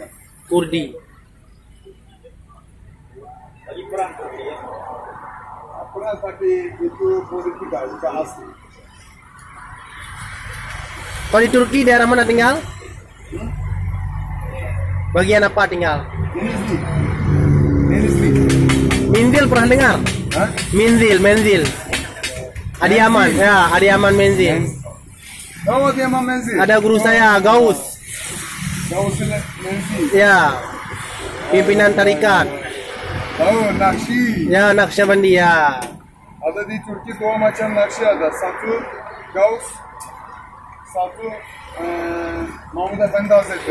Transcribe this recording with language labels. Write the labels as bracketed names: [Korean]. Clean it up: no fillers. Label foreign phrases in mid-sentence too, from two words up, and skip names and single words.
[Indonesian] Kurdi. Lagi perang Turki ya. Pernah tapi itu politik bukan asli. Kalau di Turki daerah mana tinggal? Bagian apa tinggal? Denizli. Denizli. Minzil pernah dengar? Hah? Menzil. Adiyaman, ya, Adiyaman Menzil. Oh, dia Menzil. Ada guru saya, Gaus. Gaus Menzil. Ya. Pimpinan tarikat. Oh, Nakshi. Ya, Naqsyabandi ya. Ada di Turki dua macam Nakshi ada. Satu Gaus, satu Mahmud Efendi Hazretleri.